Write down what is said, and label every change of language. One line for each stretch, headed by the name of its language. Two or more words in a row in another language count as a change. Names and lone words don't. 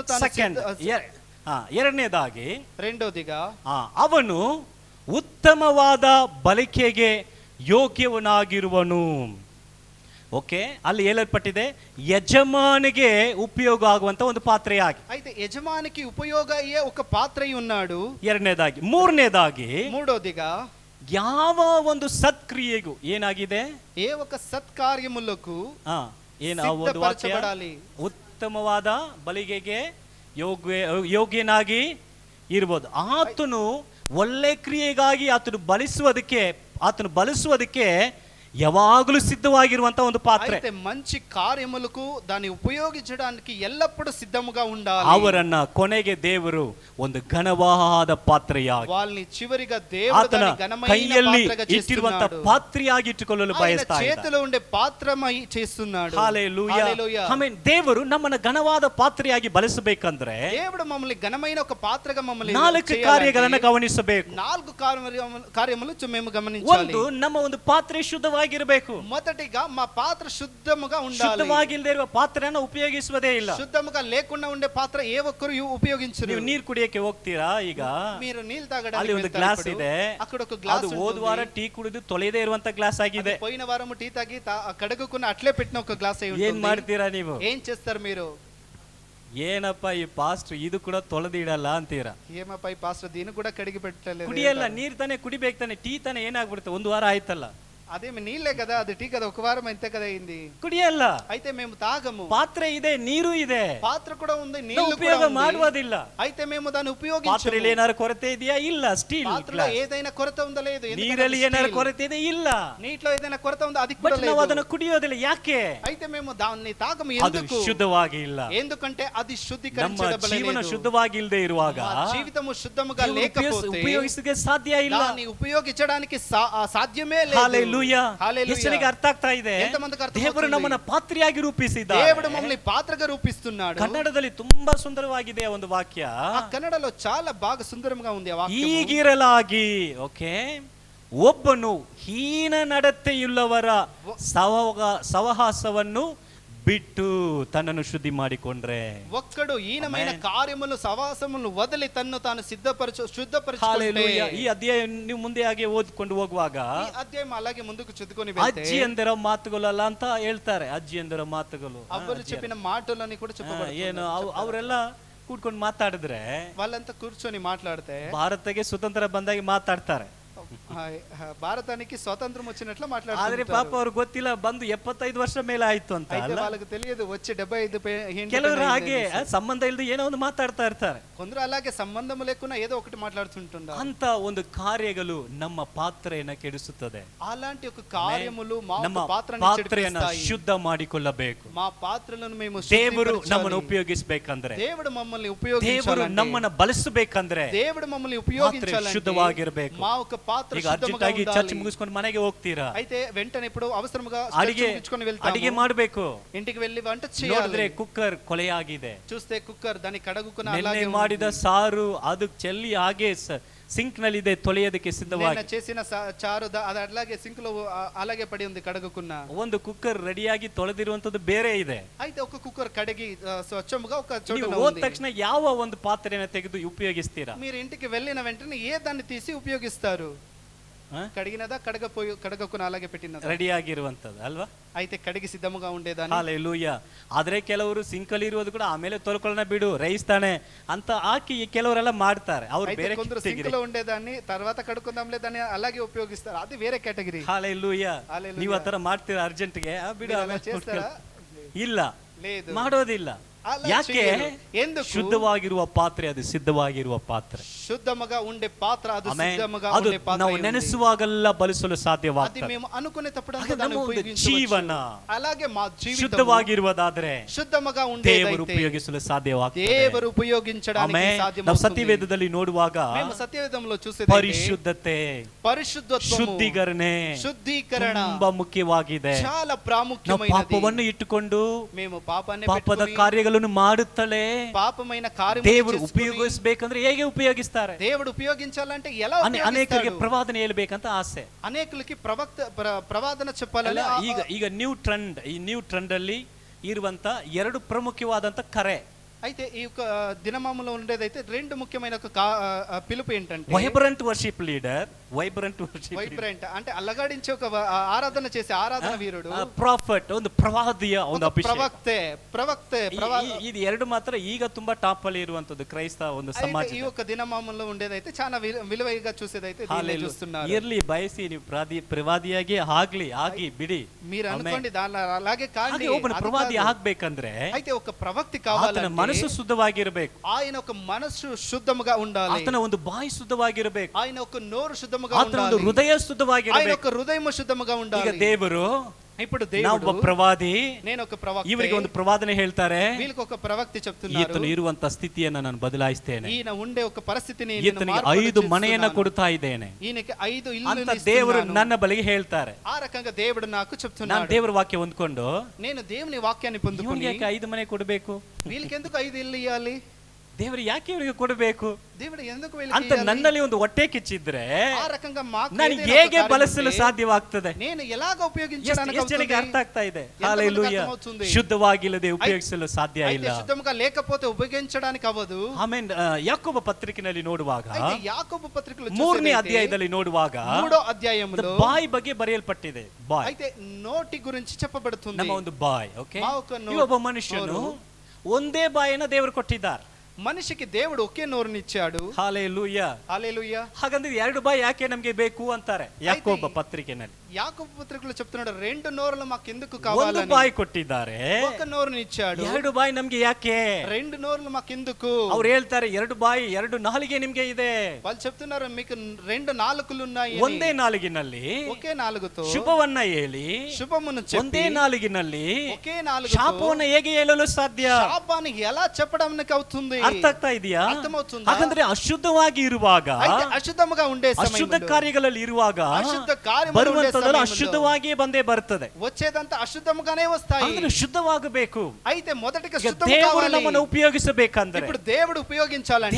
Kannada: ಸೆಕೆಂಡ್, ಎರಡನೇದಾಗಿ
Telugu: రెండోదిగా
Kannada: ಅವನು ಉತ್ತಮವಾದ ಬಲಿಕೆಗೆ ಯೋಗ್ಯವನಾಗಿರುವನು. ಓಕೆ, ಅಲ್ಲಿ ಹೇಳಲ್ಪಟ್ಟಿದೆ ಯಜಮಾನಿಗೆ ಉಪಯೋಗ ಆಗುವಂತ ಒಂದು ಪಾತ್ರೆಯಾಗಿ.
Telugu: అయితే యజమానికి ఉపయోగ అయ్యే ఒక పాత్ర ఉన్నాడు.
Kannada: ಎರಡನೇದಾಗಿ. ಮೂರನೇದಾಗಿ,
Telugu: మూడోదిగా
Kannada: ಯಾವ ಒಂದು ಸತ್ಕ್ರಿಯೆಗೂ ಏನಾಗಿದೆ?
Telugu: ఏ ఒక సత్కార్యములకు
Kannada: ಸಿದ್ಧಪಡಿಸಬಡಲಿ. ಉತ್ತಮವಾದ ಬಲಿಗೆಗೆ ಯೋಗ್ಯನಾಗಿ ಇರ್ಬೋದು. ಆತನು ಒಳ್ಳೆ ಕ್ರಿಯೆಗಾಗಿ ಆತನು ಬಲಿಸುವುದಕ್ಕೆ ಯಾವಾಗಲೂ ಸಿದ್ಧವಾಗಿರುವಂತ ಒಂದು ಪಾತ್ರೆ.
Telugu: అయితే మంచి కార్యములకు దాన్ని ఉపయోగించడానికి ఎల్లప్పుడూ సిద్ధముగా ఉండాలి.
Kannada: ಅವರನ್ನ ಕೊನೆಗೆ ದೇವರು ಒಂದು ಘನವಾದ ಪಾತ್ರೆಯಾಗಿ,
Telugu: వాళ్ళని చివరిగా దేవుడు దాన్ని ఘనమైన
Kannada: ಕೈಯಲ್ಲಿ
Telugu: పాత్రగా
Kannada: ಇಟ್ಟಿರುವಂತ
Telugu: చేస్తున్నాడు.
Kannada: ಪಾತ್ರೆಯಾಗಿ ಇಟ್ಟುಕೊಳ್ಳಲು ಬಯಸ್ತಾ ಇದ್ದಾನೆ.
Telugu: చేతిలో ఉండే పాత్రమై చేస్తున్నాడు. హల్లెలూయా. హల్లెలూయా.
Kannada: ಆಮೆನ್. ದೇವರು ನಮ್ಮನ್ನ ಘನವಾದ ಪಾತ್ರೆಯಾಗಿ ಬಳಸಬೇಕಂದ್ರೆ
Telugu: దేవుడు మమ్మల్ని ఘనమైన ఒక పాత్రగా మమ్మల్ని
Kannada: 4 ಕಾರ್ಯಗಳನ್ನು ಗಮನಿಸಬೇಕು.
Telugu: 4 కార్యములు మేము గమనించాలి.
Kannada: ಒಂದು, ನಮ್ಮ ಒಂದು ಪಾತ್ರೆ ಶುದ್ಧವಾಗಿರಬೇಕು.
Telugu: మొదటిగా మా పాత్ర శుద్ధముగా ఉండాలి.
Kannada: ಶುದ್ಧವಾಗಿಲ್ಲದೆ ಇರುವ ಪಾತ್ರೆಯನ್ನು ಉಪಯೋಗಿಸುವುದೇ ಇಲ್ಲ.
Telugu: శుద్ధముగా లేకుండా ఉండే పాత్ర ఏ ఒక్కరు ఉపయోగించరు.
Kannada: ನೀವು ನೀರು ಕುಡಿಯಕ್ಕೆ ಹೋಗ್ತೀರಾ? ಈಗ
Telugu: మీరు నీళ్ళు తాగడానికి
Kannada: ಅಲ್ಲಿ ಒಂದು ಗ್ಲಾಸ್ ಇದೆ,
Telugu: అక్కడ ఒక గ్లాస్
Kannada: ಅದು ಹೋದ ವಾರ ಟೀ ಕುಡಿದು ತೊಳೆದೇ ಇರುವಂತ ಗ್ಲಾಸ್ ಆಗಿದೆ.
Telugu: పోయిన వారం టీ తాగి కడుగుకున్న అట్లే పెట్టిన ఒక గ్లాస్ అయి ఉంటుంది.
Kannada: ಏನ್ ಮಾಡ್ತೀರಾ ನೀವು?
Telugu: ఏం చేస్తారు మీరు?
Kannada: ಏನಪ್ಪ ಈ ಪಾಸ್ಟರ್ ಇದು ಕೂಡ ತೊಳೆದಿಡಲ್ಲ ಅಂತೀರಾ?
Telugu: ఏమప్ప ఈ పాస్టర్ దీన్ని కూడా కడిగి పెట్టలేదు.
Kannada: ಕುಡಿಯಲ್ಲ, ನೀರ್ ತಾನೆ ಕುಡಿಬೇಕು ತಾನೆ, ಟೀ ತಾನೆ ಏನಾಗ್ಬಿಡುತ್ತೆ, ಒಂದು ವಾರ ಆಯ್ತಲ್ಲ.
Telugu: అదే నీళ్ళే కదా, అది టీ కదా, ఒక వారం అంతే కదా అయింది.
Kannada: ಕುಡಿಯಲ್ಲ.
Telugu: అయితే మేము తాగము.
Kannada: ಪಾತ್ರೆ ಇದೆ, ನೀರು ಇದೆ,
Telugu: పాత్ర కూడా ఉంది, నీళ్ళు కూడా
Kannada: ಉಪಯೋಗ
Telugu: ఉంది.
Kannada: ಮಾಡುವುದಿಲ್ಲ.
Telugu: అయితే మేము దాన్ని ఉపయోగించము.
Kannada: ಪಾತ್ರೆಯಲ್ಲಿ ಏನಾದ್ರು ಕೊರತೆ ಇದೆಯಾ? ಇಲ್ಲ. ಸ್ಟೀಲ್.
Telugu: పాత్రలో ఏదైనా కొరత ఉందా? లేదు.
Kannada: ನೀರಲ್ಲಿ ಏನಾದ್ರು ಕೊರತೆ ಇದೆ? ಇಲ್ಲ.
Telugu: నీటిలో ఏదైనా కొరత ఉందా? అది కూడా
Kannada: ಬಟ್ ನಾವು ಅದನ್ನು ಕುಡಿಯೋದಿಲ್ಲ. ಯಾಕೆ?
Telugu: అయితే మేము దాన్ని తాగము.
Kannada: ಅದು
Telugu: ఎందుకు?
Kannada: ಶುದ್ಧವಾಗಿ ಇಲ್ಲ.
Telugu: ఎందుకంటే అది
Kannada: ನಮ್ಮ
Telugu: శుద్ధీకరించబడలేదు.
Kannada: ಜೀವನ ಶುದ್ಧವಾಗಿ ಇಲ್ಲದೆ ಇರುವಾಗ
Telugu: జీవితము శుద్ధముగా లేకపోతే
Kannada: ಉಪಯೋಗಿಸಕ್ಕೆ ಸಾಧ್ಯ ಇಲ್ಲ.
Telugu: దాన్ని ఉపయోగించడానికి సాధ్యమే లేదు. హల్లెలూయా. హల్లెలూయా.
Kannada: ಎಷ್ಟರಿಗೆ ಅರ್ಥ ಆಗ್ತಾ ಇದೆ? ದೇವರು ನಮ್ಮನ್ನ ಪಾತ್ರೆಯಾಗಿ ರೂಪಿಸಿದ್ದಾರೆ.
Telugu: దేవుడు మమ్మల్ని పాత్రగా రూపిస్తున్నాడు.
Kannada: ಕನ್ನಡದಲ್ಲಿ ತುಂಬಾ ಸುಂದರವಾಗಿದೆ ಒಂದು ವಾಕ್ಯ.
Telugu: ఆ కన్నడలో చాలా బాగా సుందరంగా ఉంది ఆ వాక్యము.
Kannada: ಹೀಗಿರಲಾಗಿ, ಓಕೆ, ಒಬ್ಬನು ಹೀನ ನಡತೆಯುಳ್ಳವರ ಸಹವಾಸವನ್ನು ಬಿಟ್ಟು ತನ್ನನ್ನು ಶುದ್ಧಿ ಮಾಡಿಕೊಂಡ್ರೆ,
Telugu: ఒక్కడు హీనమైన కార్యములు సవాసములు వదిలి తన్ను తాను శుద్ధపరచుకుంటే,
Kannada: ಹల్లెಲೂಯಾ. ಈ ಅಧ್ಯಾಯ ನೀವು ಮುಂದೆ ಹಾಗೆ ಓದ್ಕೊಂಡು ಹೋಗುವಾಗ ಈ ಅಧ್ಯಾಯ
Telugu: అలాగే ముందుకు చదువుకొని వెళ్తే
Kannada: ಅಜ್ಜಿ ಅಂದಿರೋ ಮಾತುಗಳಲ್ಲ ಅಂತ ಹೇಳ್ತಾರೆ. ಅಜ್ಜಿ ಅಂದಿರೋ ಮಾತುಗಳು,
Telugu: అవ్వలు చెప్పిన మాటలని కూడా చెప్పబడుతుంది.
Kannada: ಏನು ಅವರೆಲ್ಲ ಕೂತ್ಕೊಂಡು ಮಾತಾಡಿದ್ರೆ,
Telugu: వాళ్ళంతా కూర్చొని మాట్లాడితే
Kannada: ಭಾರತಕ್ಕೆ ಸ್ವತಂತ್ರ ಬಂದಾಗಿ ಮಾತಾಡ್ತಾರೆ.
Telugu: భారతానికి స్వాతంత్రం వచ్చినట్లు
Kannada: ಆದ್ರೆ
Telugu: మాట్లాడుతున్నారు.
Kannada: ಪಾಪ ಅವ್ರಿಗೆ ಗೊತ್ತಿಲ್ಲ, ಬಂದು 75 ವರ್ಷ ಮೇಲೆ ಆಯ್ತು ಅಂತ
Telugu: అయితే
Kannada: ಅಲ್ಲ.
Telugu: వాళ్ళకి తెలియదు వచ్చి 75 ఏంటి
Kannada: ಕೆಲವರು
Telugu: పైన
Kannada: ಹಾಗೆ
Telugu: అయింది.
Kannada: ಸಂಬಂಧ ಇಲ್ಲದೆ ಏನೋ ಒಂದು ಮಾತಾಡ್ತಾ ಇರ್ತಾರೆ.
Telugu: కొందరు అలాగే సంబంధం లేకున్నా ఏదో ఒకటి మాట్లాడుతుంటారు.
Kannada: ಅಂತ ಒಂದು ಕಾರ್ಯಗಳು ನಮ್ಮ ಪಾತ್ರೆಯನ್ನ ಕೆಡಿಸುತ್ತದೆ.
Telugu: అలాంటి ఒక కార్యములు మా
Kannada: ನಮ್ಮ
Telugu: పాత్రని
Kannada: ಪಾತ್ರೆಯನ್ನ
Telugu: చెడిపిస్తాయి.
Kannada: ಶುದ್ಧ ಮಾಡಿಕೊಳ್ಳಬೇಕು.
Telugu: మా పాత్రలను మేము
Kannada: ದೇವರು
Telugu: శుద్ధీకరించాలి.
Kannada: ನಮ್ಮನ್ನು ಉಪಯೋಗಿಸಬೇಕಂದ್ರೆ,
Telugu: దేవుడు మమ్మల్ని
Kannada: ದೇವರು
Telugu: ఉపయోగించాలి.
Kannada: ನಮ್ಮನ್ನ ಬಳಸಬೇಕಂದ್ರೆ
Telugu: దేవుడు మమ్మల్ని
Kannada: ಪಾತ್ರೆ
Telugu: ఉపయోగించాలంటే
Kannada: ಶುದ್ಧವಾಗಿರಬೇಕು.
Telugu: మా ఒక పాత్ర
Kannada: ಈಗ
Telugu: శుద్ధముగా
Kannada: ಅರ್ಜೆಂಟ್ ಆಗಿ ಚರ್ಚ್
Telugu: ఉండాలి.
Kannada: ಮುಗಿಸ್ಕೊಂಡು ಮನೆಗೆ ಹೋಗ್ತೀರಾ,
Telugu: అయితే వెంటనే ఇప్పుడు అవసరముగా
Kannada: ಅಡಿಗೆ
Telugu: ముగించుకొని
Kannada: ಅಡಿಗೆ
Telugu: వెళ్తాము.
Kannada: ಮಾಡಬೇಕು.
Telugu: ఇంటికి వెళ్ళి వంట
Kannada: ನೋಡಿದ್ರೆ
Telugu: చేయాలి.
Kannada: ಕುಕ್ಕರ್ ಕೊಲೆಯಾಗಿದೆ.
Telugu: చూస్తే కుక్కర్ దాన్ని కడుగుకున్న
Kannada: ನಿನ್ನೆ
Telugu: అలాగే
Kannada: ಮಾಡಿದ
Telugu: ఉంది.
Kannada: ಸಾರು ಅದು ಚೆಲ್ಲಿ ಹಾಗೆ ಸಿಂಕ್ ನಲ್ಲಿ ಇದೆ, ತೊಳೆಯೋದಕ್ಕೆ
Telugu: నిన్న
Kannada: ಸಿದ್ಧವಾಗಿ.
Telugu: చేసిన చారు అది అలాగే సింక్ లో అలాగే పడి ఉంది కడుగుకున్న.
Kannada: ಒಂದು ಕುಕ್ಕರ್ ರೆಡಿಯಾಗಿ ತೊಳೆದಿರುವಂತದ್ದು ಬೇರೆ ಇದೆ.
Telugu: అయితే ఒక కుక్కర్ కడిగి స్వచ్ఛముగా ఒక చోట
Kannada: ನೀವು ಹೋದ ತಕ್ಷಣ ಯಾವ ಒಂದು ಪಾತ್ರೆನ ತೆಗೆದು ಉಪಯೋಗಿಸ್ತೀರಾ?
Telugu: మీరు ఇంటికి వెళ్ళిన వెంటనే ఏ దాన్ని తీసి ఉపయోగిస్తారు? కడిగినదా కడగకున్న అలాగే పెట్టినదా?
Kannada: ರೆಡಿ ಆಗಿರುವಂತದ್ದು ಅಲ್ವಾ?
Telugu: అయితే కడిగి సిద్ధముగా ఉండేదాన్ని.
Kannada: ಹಾಲೆಲೂಯಾ. ಆದ್ರೆ ಕೆಲವರು ಸಿಂಕ್ ಅಲ್ಲಿ ಇರುವುದು ಕೂಡ ಆಮೇಲೆ ತೊಳ್ಕೊಳ್ಳೋಣ ಬಿಡು, ರೈಸ್ ತಾನೆ ಅಂತ ಹಾಕಿ ಕೆಲವರೆಲ್ಲ ಮಾಡ್ತಾರೆ. ಅವ್ರು
Telugu: అయితే
Kannada: ಬೇರೆ
Telugu: కొందరు సింక్ లో ఉండేదాన్ని తర్వాత కడుక్కుందాంలే దాన్ని అలాగే ఉపయోగిస్తారు. అది వేరే కేటగిరీ.
Kannada: ಹಾಲೆಲೂಯಾ.
Telugu: Hallelujah.
Kannada: ನೀವು ಆತರ ಮಾಡ್ತೀರಾ ಅರ್ಜೆಂಟ್ಗೆ? ಬಿಡು,
Telugu: మీరు అలా
Kannada: ಆಮೇಲೆ
Telugu: చేస్తారా?
Kannada: ಇಲ್ಲ,
Telugu: లేదు,
Kannada: ಮಾಡೋದಿಲ್ಲ. ಅಲ್ಲ ಯಾಕೆ?
Telugu: చేయరు. ఎందుకు?
Kannada: ಶುದ್ಧವಾಗಿರುವ ಪಾತ್ರೆ ಅದು ಸಿದ್ಧವಾಗಿರುವ ಪಾತ್ರೆ.
Telugu: శుద్ధముగా ఉండే పాత్ర అది
Kannada: ಆಮೆನ್.
Telugu: సిద్ధముగా
Kannada: ಅದು
Telugu: ఉండే పాత్ర
Kannada: ನಾವು
Telugu: అయి ఉంది.
Kannada: ನೆನೆಸುವಾಗೆಲ್ಲ ಬಳಸಲು
Telugu: అది
Kannada: ಸಾಧ್ಯವಾಗ್ತದೆ.
Telugu: మేము అనుకునేటప్పుడు
Kannada: ಅದು
Telugu: దాన్ని
Kannada: ನಮ್ಮ ಒಂದು
Telugu: ఉపయోగించవచ్చు.
Kannada: ಜೀವನ
Telugu: అలాగే మా జీవితం
Kannada: ಶುದ್ಧವಾಗಿರುವುದಾದ್ರೆ
Telugu: ಶುದ್ಧముగా
Kannada: ದೇವರು
Telugu: ఉండేదైతే
Kannada: ಉಪಯೋಗಿಸಲು ಸಾಧ್ಯವಾಗ್ತದೆ.
Telugu: ದೇವರು ಉಪయోగించడానికి
Kannada: ಆಮೆನ್. ನಾವು
Telugu: సాధ్యమవుతుంది.
Kannada: ಸತ್ಯವೇದದಲ್ಲಿ ನೋಡುವಾಗ
Telugu: మేము సత్యవేదంలో చూసేదైతే
Kannada: ಪರಿಶುದ್ಧತೆ,
Telugu: పరిశుద్ధత్వము,
Kannada: ಶುದ್ಧೀಕರಣೆ
Telugu: శుద్ధీకరణ
Kannada: ತುಂಬಾ ಮುಖ್ಯವಾಗಿದೆ.
Telugu: చాలా
Kannada: ನಾವು
Telugu: ప్రాముఖ్యమైనది.
Kannada: ಪಾಪವನ್ನು ಇಟ್ಟುಕೊಂಡು
Telugu: మేము ಪಾಪನೇ
Kannada: ಪಾಪದ
Telugu: పెట్టుకొని
Kannada: ಕಾರ್ಯಗಳನ್ನು ಮಾಡುತ್ತಲೇ
Telugu: పాపమైన కార్యములు
Kannada: ದೇವರು
Telugu: చేసుకొని
Kannada: ಉಪಯೋಗಿಸಬೇಕಂದ್ರೆ ಹೇಗೆ ಉಪಯೋಗಿಸ್ತಾರೆ?
Telugu: దేవుడు ఉపయోగించాలంటే ఎలా
Kannada: ಅನೇಕರಿಗೆ
Telugu: ఉపయోగిస్తాడు?
Kannada: ಪ್ರವಾದನೆ ಹೇಳ್ಬೇಕಂತ ಆಸೆ.
Telugu: అనేకులకి ಪ್ರವಾದన చెప్పాలని
Kannada: ಈಗ
English: new trend,
Kannada: ಈ
English: new trend
Kannada: ಅಲ್ಲಿ ಇರುವಂತ ಎರಡು ಪ್ರಮುಖವಾದಂತ ಕರೆ.
Telugu: అయితే ఈ యొక్క దినమాములో ఉండేదైతే రెండు ముఖ్యమైన ఒక పిలుపు ఏంటంటే
English: vibrant worship leader, vibrant worship
Telugu: వైబ్రెంట్ అంటే అల్లగాడించే ఒక ఆరాధన చేసే ఆరాధన వీరుడు,
Kannada: ಪ್ರಾಫೆಟ್ ಒಂದು ಪ್ರವಾದಿಯ ಒಂದು ಅಭಿಷೇಕ.
Telugu: ప్రవక్తే
Kannada: ಇದು ಎರಡು ಮಾತ್ರ ಈಗ ತುಂಬಾ ಟಾಪ್ ಅಲ್ಲಿ ಇರುವಂತದ್ದು ಕ್ರೈಸ್ತ ಒಂದು ಸಮಾಜ.
Telugu: ఈ యొక్క దినమాములో ఉండేదైతే చాలా విలువైగా చూసేదైతే దీన్ని చూస్తున్నారు.
Kannada: ಇರ್ಲಿ, ಬಯಸಿ ನೀವು ಪ್ರವಾದಿಯಾಗಿ ಆಗಿ ಬಿಡಿ.
Telugu: మీరు అనుకోండి దాని అలాగే కానీ
Kannada: ಒಬ್ಬನ ಪ್ರವಾದಿ ಆಗ್ಬೇಕಂದ್ರೆ
Telugu: అయితే ఒక ప్రవక్తి కావాలంటే
Kannada: ಮನಸ್ಸು ಶುದ್ಧವಾಗಿರಬೇಕು.
Telugu: ఆయన ఒక మనస్సు శుద్ధముగా ఉండాలి.
Kannada: ಆತನ ಒಂದು ಬಾಯಿ ಶುದ್ಧವಾಗಿರಬೇಕು.
Telugu: ఆయన ఒక నోరు శుద్ధముగా
Kannada: ಆತನ ಒಂದು
Telugu: ఉండాలి.
Kannada: ಹೃದಯ
Telugu: ఆయన
Kannada: ಶುದ್ಧವಾಗಿರಬೇಕು.
Telugu: ఒక హృదయము శుద్ధముగా
Kannada: ಈಗ
Telugu: ఉండాలి.
Kannada: ದೇವರು,
Telugu: ఇప్పుడు
Kannada: ನಾವು
Telugu: దేవుడు,
Kannada: ಪ್ರವಾದಿ,
Telugu: నేను ఒక ప్రవక్త,
Kannada: ಇವರಿಗೆ ಒಂದು ಪ್ರವಾದನೆ ಹೇಳ್ತಾರೆ,
Telugu: వీళ్ళకి ఒక ప్రవక్తి చెప్తున్నారు,
Kannada: ಈತನು ಇರುವಂತ ಸ್ಥಿತಿಯನ್ನ ನಾನು ಬದಲಾಯಿಸ್ತೇನೆ,
Telugu: ఈయన ఉండే ఒక పరిస్థితిని
Kannada: ಈತನಿಗೆ 5 ಮನೆಯನ್ನ ಕೊಡ್ತಾ ಇದ್ದೇನೆ
Telugu: ఈయనకి 5
Kannada: ಅಂತ
Telugu: ఇల్లు
Kannada: ದೇವರು ನನ್ನ ಬಳಿಗೆ ಹೇಳ್ತಾರೆ.
Telugu: ఆ రకంగా దేవుడు నాకు
Kannada: ನಾನು
Telugu: చెప్తున్నాడు.
Kannada: ದೇವರ ವಾಕ್ಯ ಹೊಂದ್ಕೊಂಡು
Telugu: నేను దేవుని వాక్యాన్ని
Kannada: ಇವನಿಗೆ
Telugu: పొందుకొని
Kannada: ಯಾಕೆ 5 ಮನೆ ಕೊಡಬೇಕು?
Telugu: వీళ్ళకి ఎందుకు 5 ఇల్లు ఇవ్వాలి?
Kannada: ದೇವರು ಯಾಕೆ ಇವರಿಗೆ ಕೊಡಬೇಕು
Telugu: దేవుడు ఎందుకు
Kannada: ಅಂತ
Telugu: వీళ్ళకి
Kannada: ನನ್ನಲ್ಲಿ ಒಂದು ಹೊಟ್ಟೆ ಕಿಚ್ಚಿದ್ರೆ
Telugu: ఆ రకంగా మాకు
Kannada: ನಾನು
Telugu: ఏదైనా
Kannada: ಹೇಗೆ
Telugu: ఒక కార్యం
Kannada: ಬಳಸಲು
Telugu: ఉంటే
Kannada: ಸಾಧ್ಯವಾಗ್ತದೆ?
Telugu: నేను ఎలాగ ఉపయోగించడానికి
Kannada: ಎಷ್ಟು ಜನಕ್ಕೆ ಅರ್ಥ ಆಗ್ತಾ ಇದೆ?
Telugu: ఎంతమందికి
Kannada: ಹಲ್ಲೆಲೂಯಾ.
Telugu: ಅರ್ಥమవుతుంది?
Kannada: ಶುದ್ಧವಾಗಿಲ್ಲದೆ ಉಪಯೋಗಿಸಲು ಸಾಧ್ಯ
Telugu: అయితే
Kannada: ಇಲ್ಲ.
Telugu: శుద్ధముగా లేకపోతే ఉపయోగించడానికి అవ్వదు.
Kannada: ಆಮೇಲೆ ಯಾಕೋಬ ಪತ್ರಿಕೆಯಲ್ಲಿ ನೋಡುವಾಗ
Telugu: అయితే యాకోబు పత్రికలో
Kannada: 3ನೇ ಅಧ್ಯಾಯದಲ್ಲಿ ನೋಡುವಾಗ
Telugu: మూడో అధ్యాయంలో
Kannada: ಬಾಯ್ ಬಗ್ಗೆ ಬರೆಯಲ್ಪಟ್ಟಿದೆ. ಬಾಯ್,
Telugu: అయితే నోటి గురించి చెప్పబడుతుంది.
Kannada: ನಮ್ಮ ಒಂದು ಬಾಯ್. ಓಕೆ,
Telugu: మా ఒక నోరు.
Kannada: ಒಬ್ಬ ಮನುಷ್ಯನು ಒಂದೇ ಬಾಯನ್ನ ದೇವರು ಕೊಟ್ಟಿದ್ದಾರೆ.
Telugu: మనిషికి దేవుడు ఒకే నోరునిచ్చాడు.
Kannada: ಹಲ್ಲೆಲೂಯಾ.
Telugu: హల్లెలూయా.
Kannada: ಹಾಗಂದ್ರೆ 2 ಬಾಯ್ ಯಾಕೆ ನಮಗೆ ಬೇಕು ಅಂತಾರೆ ಯಾಕೋಬ ಪತ್ರಿಕೆಯಲ್ಲಿ.
Telugu: యాకోబు పత్రికలో చెప్తున్నాడు 2 నోరులు మాకు ఎందుకు
Kannada: ಒಂದು
Telugu: కావాలని.
Kannada: ಬಾಯ್ ಕೊಟ್ಟಿದ್ದಾರೆ,
Telugu: ఒక నోరునిచ్చాడు.
Kannada: 2 ಬಾಯ್ ನಮ್ಗೆ ಯಾಕೆ?
Telugu: 2 నోరులు మాకు ఎందుకు?
Kannada: ಅವ್ರು ಹೇಳ್ತಾರೆ 2 ಬಾಯಿ 2 ನಾಲಿಗೆ ನಿಮ್ಗೆ ಇದೆ.
Telugu: వాళ్ళు చెప్తున్నారు మీకు 2 నాలుకలు ఉన్నాయి.
Kannada: ಒಂದೇ ನಾಲಿಗೆನಲ್ಲಿ
Telugu: ఒకే నాలుగుతో
Kannada: ಶುಭವನ್ನ ಹೇಳಿ,
Telugu: శుభమును
Kannada: ಒಂದೇ
Telugu: చెప్పి
Kannada: ನಾಲಿಗೆನಲ್ಲಿ
Telugu: ఒకే నాలుగుతో
Kannada: ಶಾಪವನ್ನ ಹೇಗೆ ಹೇಳಲು ಸಾಧ್ಯ?
Telugu: శాపాన్ని ఎలా చెప్పడానికి అవుతుంది?
Kannada: ಅರ್ಥ ಆಗ್ತಾ ಇದೆಯಾ?
Telugu: అర్థమవుతుందా?
Kannada: ಹಾಗಂದ್ರೆ ಅಶುದ್ಧವಾಗಿ ಇರುವಾಗ,
Telugu: అయితే అశుద్ధముగా ఉండే
Kannada: ಅಶುದ್ಧ
Telugu: సమయంలో
Kannada: ಕಾರ್ಯಗಳಲ್ಲಿ ಇರುವಾಗ
Telugu: అశుద్ధ కార్యములు ఉండే
Kannada: ಬರುವಂತದಲ್ಲ
Telugu: సమయంలో
Kannada: ಅಶುದ್ಧವಾಗಿಯೇ ಬಂದೇ ಬರ್ತದೆ.
Telugu: వచ్చేదంతా అశుద్ధముగానే వస్తాయి.
Kannada: ಅಂದ್ರೆ ಶುದ್ಧವಾಗಬೇಕು.
Telugu: అయితే మొదటిగా
Kannada: ಈಗ
Telugu: శుద్ధము
Kannada: ದೇವರು
Telugu: కావాలి.
Kannada: ನಮ್ಮನ್ನು ಉಪಯೋಗಿಸಬೇಕಂದ್ರೆ,
Telugu: ఇప్పుడు దేవుడు ఉపయోగించాలంటే,